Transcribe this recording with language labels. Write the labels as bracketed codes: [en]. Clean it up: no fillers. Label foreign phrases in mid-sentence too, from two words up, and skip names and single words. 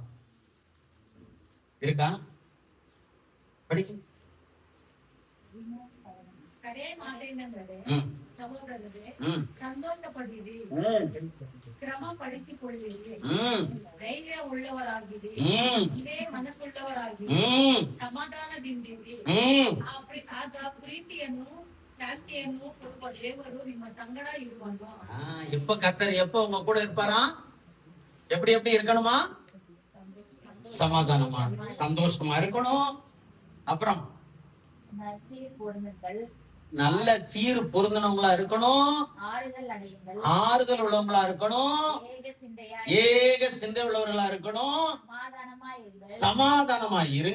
[ta] இருக்கா? படிக்க சந்தோஷப்படுவீ, கிரமப்படுத்திக் கொள்வீ, தைரியம் உள்ளவராகி, மனசுள்ளவராகி, [kn] ಸಮಾಧಾನದಿಂದಿರಿ. ಪ್ರೀತಿಯನ್ನು ಶಾಂತಿಯನ್ನು ಕೊಡುವ ದೇವರು ನಿಮ್ಮ ಸಂಗಡ ಇರುವನು. [ta] எப்ப கர்த்தர் எப்ப உங்க கூட இருப்பாரா? எப்படி எப்படி இருக்கணுமா? சமாதானமா சந்தோஷமா இருக்கணும். அப்புறம் நல்ல சீர் பொருந்தினவங்களா இருக்கணும், ஆறுதல் உள்ளவங்களா இருக்கணும், ஏக சிந்தை உள்ளவர்களா இருக்கணும், சமாதானமா இருங்க.